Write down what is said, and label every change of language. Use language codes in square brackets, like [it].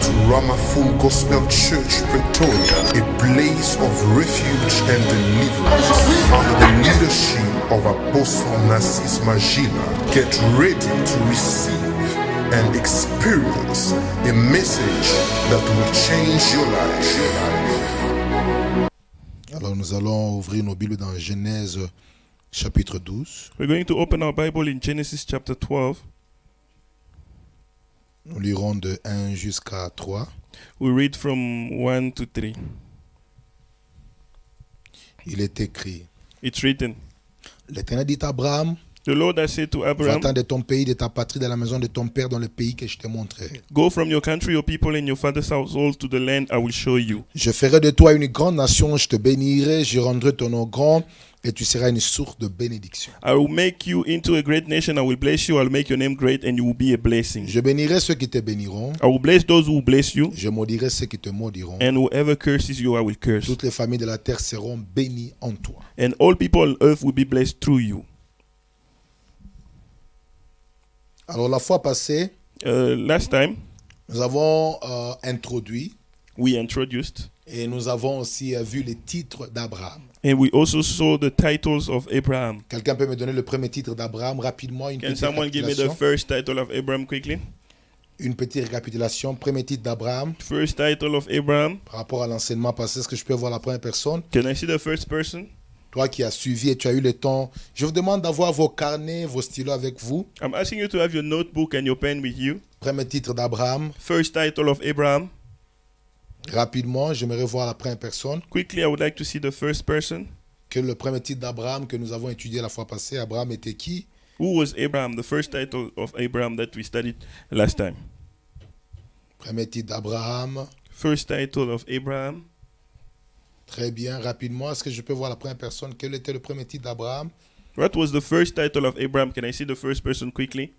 [en] Rama Full Gospel Church, Pretoria, a place of refuge and deliverance. Under the leadership of Apostle Narcisse Magila, get ready to receive and experience a message that will change your life. [fr] Alors nous allons ouvrir nos Bibles dans Genèse chapitre 12. [en] We're going to open our Bible in Genesis chapter 12. [fr] Nous lirons de 1 jusqu'à 3. [en] We read from 1 to 3. [fr] Il est écrit: [en] It's written, [fr] L'Éternel dit à Abraham, [en] the Lord has said to Abraham, [fr] va-t'en de ton pays, de ta patrie, de la maison de ton père, dans le pays que je t'ai montré. [en] go from your country, your people, and your father's household to the land I will show you. [fr] Je ferai de toi une grande nation, je te bénirai, je rendrai ton nom grand, et tu seras une source de bénédiction. [en] I will make you into a great nation. I will bless you. I will make your name great, and you will be a blessing. [fr] Je bénirai ceux qui te béniront, [en] I will bless those who bless you, [fr] je maudirai ceux qui te maudiront. [en] and whoever curses you, I will curse. [fr] Toutes les familles de la terre seront bénies en toi. [en] And all people on earth will be blessed through you. [fr] Alors la fois passée, [en] Last time, [fr] nous avons introduit [en] we introduced, [fr] et nous avons aussi vu les titres d'Abraham. [en] and we also saw the titles of Abraham. [fr] Quelqu'un peut me donner le premier titre d'Abraham rapidement, une [en] Can [fr] petite [en] someone give me the [fr] récapitulation? [en] first title of Abraham quickly? [fr] Une petite récapitulation. Premier titre d'Abraham [en] First title of Abraham. [fr] par rapport à l'enseignement passé. Est-ce que je peux voir la première personne? [en] Can I see the first person? [fr] Toi qui as suivi et tu as eu le temps, je vous demande d'avoir vos carnets, vos stylos avec vous. [en] I'm asking you to have your notebook and your pen with you. [fr] Premier titre d'Abraham. [en] First title of Abraham. [fr] Rapidement, j'aimerais voir la première personne. [en] Quickly, I would like to see the first person. [fr] Que le premier titre d'Abraham que nous avons étudié la fois passée, Abraham était qui? [en] Who was Abraham? The first title of Abraham that we studied last time. [fr] Premier titre d'Abraham. [en] First title of Abraham. [fr] Très bien, rapidement. Est-ce que je peux voir la première personne? Quel était le premier titre d'Abraham? [en] What was the first title of Abraham? Can I see the first person quickly?